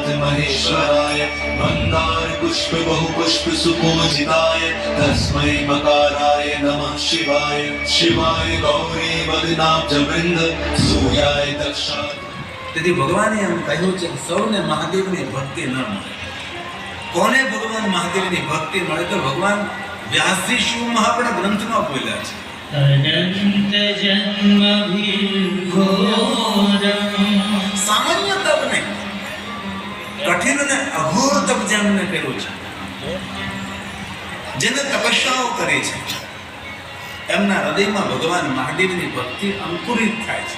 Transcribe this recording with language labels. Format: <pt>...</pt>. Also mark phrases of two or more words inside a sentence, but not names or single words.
<sa>महेश्वराय मंदार पुष्प बहु पुष्प सुपूजिताय तस्मै मकाराय नमः शिवाय शिवाय गौरी वदनाब्ज वृंद सूर्याय दक्षा.</sa> <gu>તેથી ભગવાને એમ કહ્યું છે કે સૌને મહાદેવની ભક્તિ ન મળે. કોને ભગવાન મહાદેવની ભક્તિ મળે? તો ભગવાન વ્યાસજી શિવ મહાપણા ગ્રંથમાં બોલ્યા છે, અનંત જન્મ સામાન્ય તપ નહીં, કઠિન અને અઘોર તપ જેમને કર્યું છે, જેને તપસ્યાઓ કરી છે, એમના હૃદયમાં ભગવાન મહાદેવની ભક્તિ અંકુરિત થાય છે.</gu>